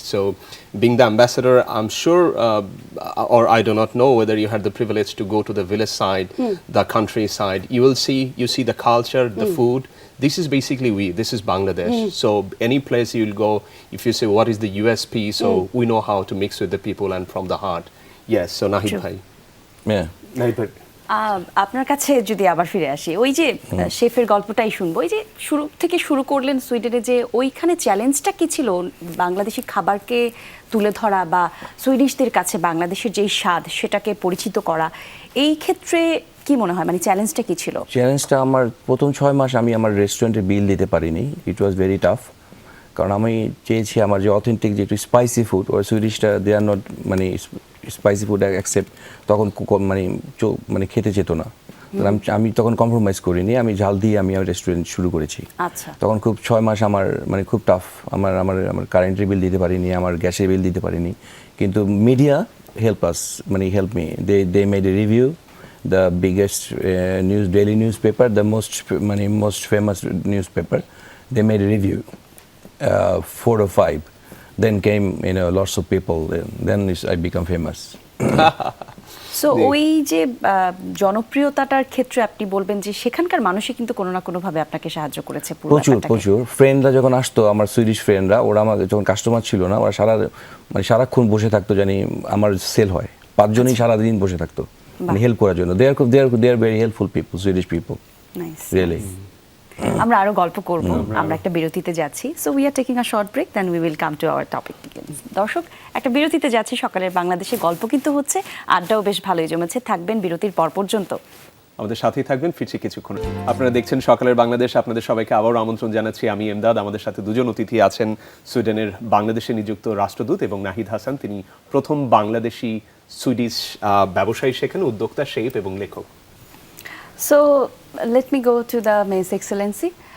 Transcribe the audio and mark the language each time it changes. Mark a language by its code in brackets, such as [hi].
[en] So being the ambassador, I'm sure, or I do not know whether you had the privilege to go to the village side, the countryside. You see the culture, the food. This is basically this is Bangladesh. So any place you'll go, if you say what is the USP, so we know how to mix with the people and from the heart. Yes, so Nahid Bhai. Yeah. Nahid Bhai. [bn] আপনার কাছে যদি আবার ফিরে আসি, ওই যে শেফের গল্পটাই শুনবো, ওই যে শুরু থেকে শুরু করলেন সুইডেনে, যে ওইখানে চ্যালেঞ্জটা কি ছিল বাংলাদেশি খাবারকে তুলে ধরা বা সুইডিশদের কাছে বাংলাদেশের যেই স্বাদ সেটাকে পরিচিত করা, এই ক্ষেত্রে কি মনে হয়, মানে চ্যালেঞ্জটা কি ছিল? চ্যালেঞ্জটা আমার প্রথম 6 মাস আমি আমার রেস্টুরেন্টের বিল দিতে পারিনি। [en] it was very tough, [bn] কারণ আমি চেয়েছি আমার যে অথেন্টিক যে একটু spicy food, or সুইডিশটা [en] they are not [bn] মানে স্পাইসি ফুড অ্যাকসেপ্ট, তখন মানে খেতে যেত না। আমি তখন কম্প্রোমাইজ করিনি, আমি ঝাল দিয়ে আমি রেস্টুরেন্ট শুরু করেছি। আচ্ছা, তখন খুব 6 মাস আমার মানে খুব টাফ, আমার কারেন্টের বিল দিতে পারিনি, আমার গ্যাসের বিল দিতে পারিনি। কিন্তু [en] Media help us, মানে help me, they made a review, the biggest daily newspaper, the most famous newspaper, they made a review, 4 or 5, then came lots of people, then I become famous. [bn] So ওই যে জনপ্রিয়তাটার ক্ষেত্রে আপনি বলবেন যে সেখানকার মানুষই কিন্তু কোনো না কোনো ভাবে আপনাকে সাহায্য করেছে পুরো ব্যাপারটাকে। প্রচুর ফ্রেন্ডরা যখন আসতো, আমার সুইডিশ ফ্রেন্ডরা, ওরা আমাদের যখন কাস্টমার ছিল না, ওরা সারাক্ষণ বসে থাকতো জানি আমার সেল হয়, 5 জনই সারাদিন বসে থাকতো মানে হেল্প করার জন্য। [en] they are very helpful people, Swedish people, nice. really. [bn] আমরা আরো গল্প করব, আমরা একটা বিরতিতে যাচ্ছি। [en] So we are taking a short break, then we will come to our topic again. [bn] দর্শক, একটা বিরতিতে যাচ্ছি, সকালের বাংলাদেশে গল্প কিন্তু হচ্ছে, আড্ডাও বেশ ভালোই জমেছে। থাকবেন বিরতির পর পর্যন্ত, আমাদের সাথেই থাকবেন, ফিরছি কিছুক্ষণ। আপনারা দেখছেন সকালের বাংলাদেশ, আপনাদের সবাইকে আবারও আমন্ত্রণ জানাচ্ছি। আমি এমদাদ, আমাদের সাথে দুজন অতিথি আছেন, সুইডেনের বাংলাদেশে নিযুক্ত রাষ্ট্রদূত এবং নাহিদ হাসান, তিনি প্রথম বাংলাদেশি সুইডিশ ব্যবসায়ী, সেখানে উদ্যোক্তা, শেফ এবং লেখক। [en] So let me go to the His Excellency.